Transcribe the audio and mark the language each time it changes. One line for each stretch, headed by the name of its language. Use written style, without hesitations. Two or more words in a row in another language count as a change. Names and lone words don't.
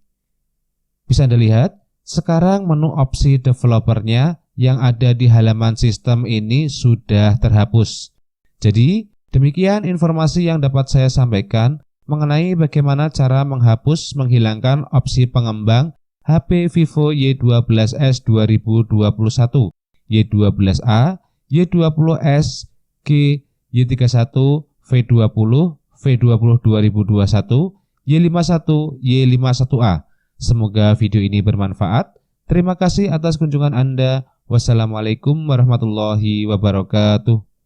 Indonesian: Bisa Anda lihat, sekarang menu opsi developernya yang ada di halaman sistem ini sudah terhapus. Jadi, demikian informasi yang dapat saya sampaikan mengenai bagaimana cara menghilangkan opsi pengembang HP Vivo Y12s 2021, Y12A, Y20s G, Y31, V20, V20 2021, Y51, Y51A. Semoga video ini bermanfaat. Terima kasih atas kunjungan Anda.
Arabic: والسلام عليكم ورحمة الله وبركاته.